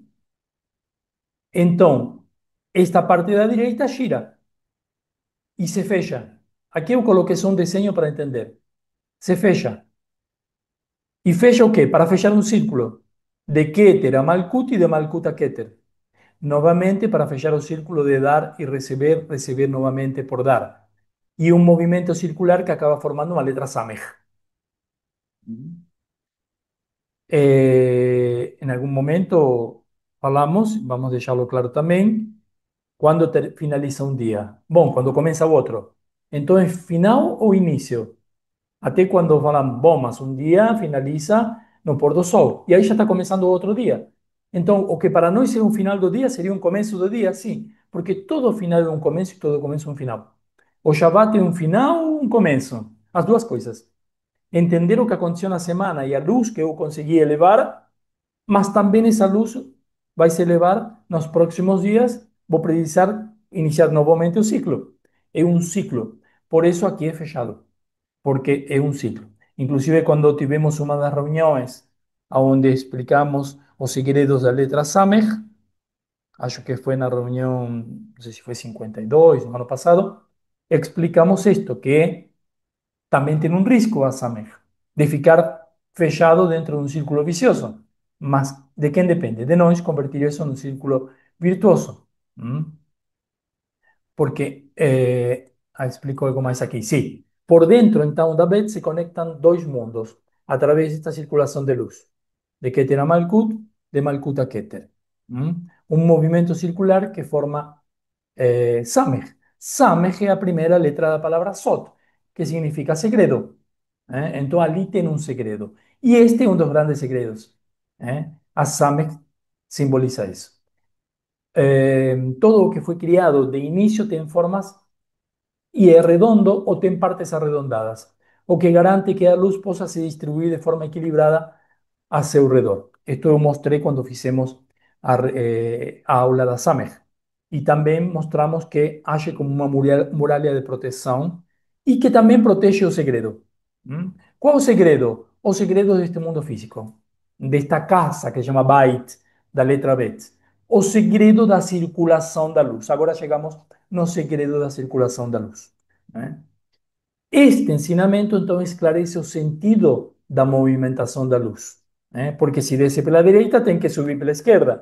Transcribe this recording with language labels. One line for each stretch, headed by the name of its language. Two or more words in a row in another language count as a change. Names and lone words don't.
Portuguese: Então, esta parte da direita gira e se fecha. Aqui eu coloquei só um desenho para entender. Se fecha. E fecha o quê? Para fechar um círculo. De Keter a Malkut e de Malkut a Keter. Novamente para fechar
Spanish: el círculo de dar y recibir, recibir nuevamente por dar. Y un movimiento circular que acaba formando una letra Samej. En algún momento hablamos, vamos a dejarlo claro también, cuando finaliza un día. Bueno, cuando comienza otro. Entonces, final o inicio.
Portuguese: Até quando falam, bom, mas um dia finaliza no pôr do sol. E aí já está começando outro dia. Então, o que para nós é um final do dia seria um começo do dia, sim. Porque todo final é um começo e todo começo é um final. O Shabbat é um final, um começo. As duas coisas. Entender o que aconteceu na semana e a luz que eu consegui elevar, mas também essa luz vai se elevar nos próximos dias. Vou precisar iniciar novamente o ciclo. É um ciclo. Por isso aqui é fechado porque
Spanish: es un ciclo. Inclusive cuando tuvimos una de las reuniones donde explicamos los segredos de la letra Samej,
Portuguese: acho que
Spanish: fue en la reunión, no sé si fue 52, el año pasado, explicamos esto, que también tiene un riesgo a Samej,
Portuguese: de ficar fechado
Spanish: dentro de un círculo vicioso. Mas, ¿de quién depende? De nosotros convertir eso en un círculo virtuoso.
Portuguese: ¿Mm? Porque, explico algo mais aqui. Sim, por dentro, então, da Bet se conectam dois mundos através desta circulação de luz. De Keter a Malkut, de Malkut a Keter. Um movimento circular que forma Samej. Samej é a primeira letra da palavra Sot, que significa segredo. Então, ali tem um segredo. E este é um dos grandes segredos. A Samej simboliza isso.
Spanish: Todo lo que fue criado de inicio tiene formas y es redondo o tiene partes arredondadas,
Portuguese: o que garante que
Spanish: la luz
Portuguese: possa se distribuir
Spanish: de forma equilibrada
Portuguese: a seu redor.
Spanish: Esto lo mostré cuando hicimos
Portuguese: a aula da
Spanish: Samej. Y también mostramos que hace como una muralla de protección y que también protege el segredo. ¿Cuál es el segredo?
Portuguese: O segredo
Spanish: de este mundo físico, de esta casa que se llama Bait,
Portuguese: da letra
Spanish: Bet.
Portuguese: O segredo da circulação da luz. Agora chegamos no segredo da circulação da luz. Né? Este ensinamento, então, esclarece o sentido da movimentação da luz. Né? Porque se desce pela direita, tem que subir pela esquerda.